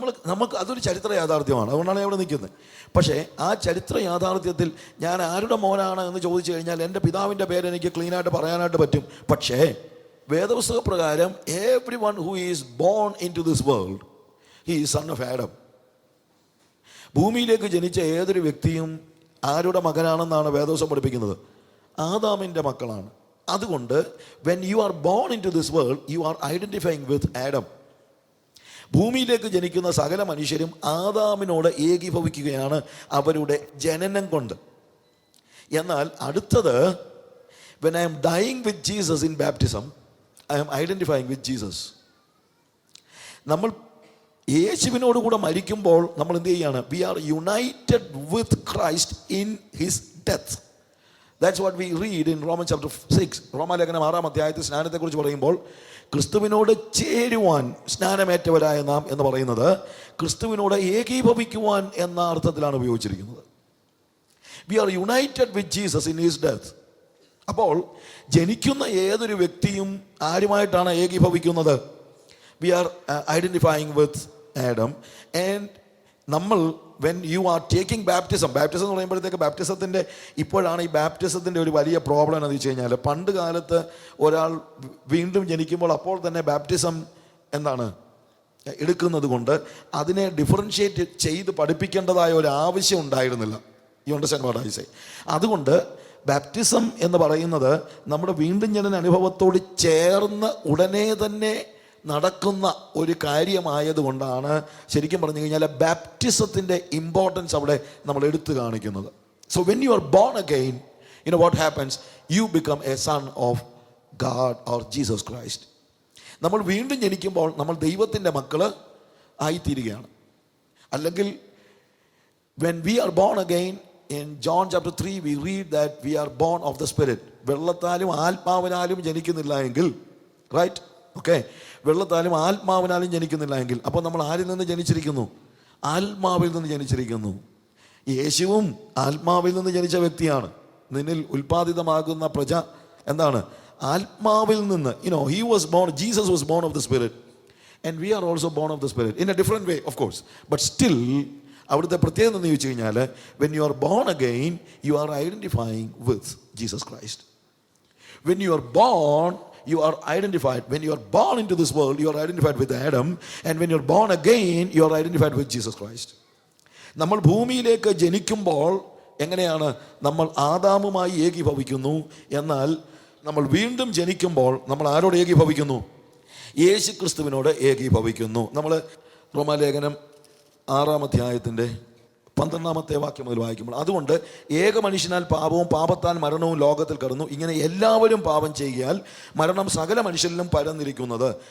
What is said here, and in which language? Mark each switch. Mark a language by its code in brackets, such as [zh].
[ml] നമുക്ക് അതൊരു ചരിത്ര യാഥാർത്ഥ്യമാണ്. അതുകൊണ്ടാണ് ഞാൻ ഇവിടെ നിൽക്കുന്നത്. പക്ഷേ ആ ചരിത്ര യാഥാർത്ഥ്യത്തിൽ ഞാൻ ആരുടെ മോനാണ് എന്ന് ചോദിച്ചു കഴിഞ്ഞാൽ എൻ്റെ പിതാവിൻ്റെ പേര് എനിക്ക് ക്ലീനായിട്ട് പറയാനായിട്ട് പറ്റും. പക്ഷേ വേദപുസ്തക പ്രകാരം [en] Every one who is born into this world he is son of Adam. [ml] ഭൂമിയിലേക്ക് ജനിച്ച ഏതൊരു വ്യക്തിയും ആരുടെ മകനാണെന്നാണ് വേദപുസ്തകം പഠിപ്പിക്കുന്നത്? ആദാമിൻ്റെ മക്കളാണ്. അതുകൊണ്ട് [en] when you are born into this world, you are identifying with Adam. [ml] ഭൂമിയിലേക്ക് ജനിക്കുന്ന സകല മനുഷ്യരും ആദാമിനോട് ഏകീഭവിക്കുകയാണ് അവരുടെ ജനനം കൊണ്ട്. എന്നാൽ അടുത്തത്, [en] when I am dying with Jesus in baptism, I am identifying with Jesus. [ml] നമ്മൾ യേശുവിനോട് കൂടെ മരിക്കുമ്പോൾ നമ്മൾ എന്ത് ചെയ്യാണ്? [en] We are united with Christ in his death. That's what we read in Romans chapter 6. [ml] റോമാലേഖനം 6-ാം അധ്യായത്തിൽ സ്നാനത്തെക്കുറിച്ച് പറയുമ്പോൾ ക്രിസ്തുവിനോട് ചേരുവാൻ സ്നാനമേറ്റവരായ നാം എന്ന് പറയുന്നത് ക്രിസ്തുവിനോട് ഏകീഭവിക്കുവാൻ എന്ന അർത്ഥത്തിലാണ് ഉപയോഗിച്ചിരിക്കുന്നത്. [en] We are united with Jesus in his death. [ml] അപ്പോൾ ജനിക്കുന്ന ഏതൊരു വ്യക്തിയും ആരുമായിട്ടാണ് ഏകീഭവിക്കുന്നത്? [en] We are identifying with Adam. [ml] And നമ്മൾ [en] when you are taking baptism [ml] എന്ന് പറയുമ്പോഴത്തേക്ക് ബാപ്റ്റിസത്തിൻ്റെ ഇപ്പോഴാണ് ഈ ബാപ്റ്റിസത്തിൻ്റെ ഒരു വലിയ പ്രോബ്ലം എന്ന് വെച്ച് കഴിഞ്ഞാൽ, പണ്ട് കാലത്ത് ഒരാൾ വീണ്ടും ജനിക്കുമ്പോൾ അപ്പോൾ തന്നെ ബാപ്റ്റിസം എന്താണ്? എടുക്കുന്നത് കൊണ്ട് അതിനെ ഡിഫറൻഷ്യേറ്റ് ചെയ്ത് പഠിപ്പിക്കേണ്ടതായ ഒരു ആവശ്യം ഉണ്ടായിരുന്നില്ല. [en] You understand what I say? [ml] അതുകൊണ്ട് ബാപ്റ്റിസം എന്ന് പറയുന്നത് നമ്മുടെ വീണ്ടും ജനന അനുഭവത്തോട് ചേർന്ന് ഉടനെ തന്നെ നടക്കുന്ന ഒരു കാര്യമായതുകൊണ്ടാണ് ശരിക്കും പറഞ്ഞു കഴിഞ്ഞാൽ ബാപ്റ്റിസത്തിൻ്റെ ഇമ്പോർട്ടൻസ് അവിടെ നമ്മൾ എടുത്തു കാണിക്കുന്നത്. [en] So when you are born again, you know what happens? You become a son of God or Jesus Christ. [ml] നമ്മൾ വീണ്ടും ജനിക്കുമ്പോൾ നമ്മൾ ദൈവത്തിൻ്റെ മക്കൾ ആയിത്തീരുകയാണ്. അല്ലെങ്കിൽ [en] when we are born again, in John chapter 3 we read that we are born of the Spirit. [ml] വെള്ളത്താലും ആത്മാവിനാലും ജനിക്കുന്നില്ല എങ്കിൽ, right, okay, വെള്ളത്താലും ആത്മാവിനാലും ജനിക്കുന്നില്ല എങ്കിൽ അപ്പോൾ നമ്മൾ ആരിൽ നിന്ന് ജനിച്ചിരിക്കുന്നു? ആത്മാവിൽ നിന്ന് ജനിച്ചിരിക്കുന്നു. യേശുവും ആത്മാവിൽ നിന്ന് ജനിച്ച വ്യക്തിയാണ്. നിന്നിൽ ഉൽപ്പാദിതമാകുന്ന പ്രജ എന്താണ്? ആത്മാവിൽ നിന്ന്. [en] he was born, Jesus was born of the Spirit, and we are also born of the Spirit in a different way, of course, but still [ml] അവിടുത്തെ പ്രത്യേകത എന്ന് ചോദിച്ചു കഴിഞ്ഞാൽ [en] when you are born again you are identifying with Jesus Christ. When you are born you are identified. When you are born into this world you are identified with Adam, and when you are born again you are identified with Jesus Christ. [ml] നമ്മൾ ഭൂമിയിലേക്ക് ജനിക്കുമ്പോൾ എങ്ങനെയാണ്? നമ്മൾ ആദാമുമായി ഏകീഭവിക്കുന്നു. എന്നാൽ നമ്മൾ വീണ്ടും ജനിക്കുമ്പോൾ നമ്മൾ ആരോട് ഏകീഭവിക്കുന്നു? യേശു ക്രിസ്തുവിനോട് ഏകീഭവിക്കുന്നു. നമ്മൾ റോമാലേഖനം 6-ാം അധ്യായത്തിൻ്റെ 12-ാമത്തെ വാക്യം മുതൽ വായിക്കുമ്പോൾ, അതുകൊണ്ട് ഏക മനുഷ്യനാൽ പാപവും പാപത്താൽ മരണവും ലോകത്തിൽ കടന്നു, ഇങ്ങനെ എല്ലാവരും പാപം ചെയ്യാൽ മരണം സകല മനുഷ്യരിലും പരന്നിരിക്കുന്നത്.